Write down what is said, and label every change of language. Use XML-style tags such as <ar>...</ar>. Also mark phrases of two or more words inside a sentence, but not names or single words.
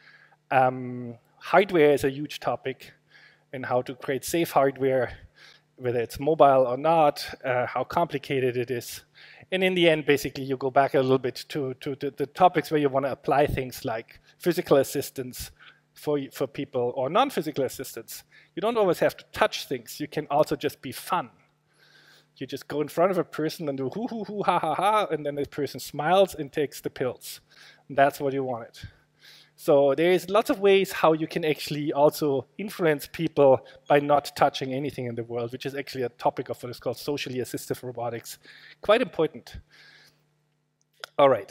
<en>Hardware is a huge topic, and how to create safe hardware, whether it's mobile or not, how complicated it is. And in the end, basically, you go back a little bit to the topics where you want to apply things like physical assistance for people, or non-physical assistance. You don't always have to touch things. You can also just be fun. You just go in front of a person and do hoo, hoo, hoo, ha, ha, ha, and then the person smiles and takes the pills. And that's what you wanted. So there's lots of ways how you can actually also influence people by not touching anything in the world, which is actually a topic of what is called socially assistive robotics. Quite important. All right.</en>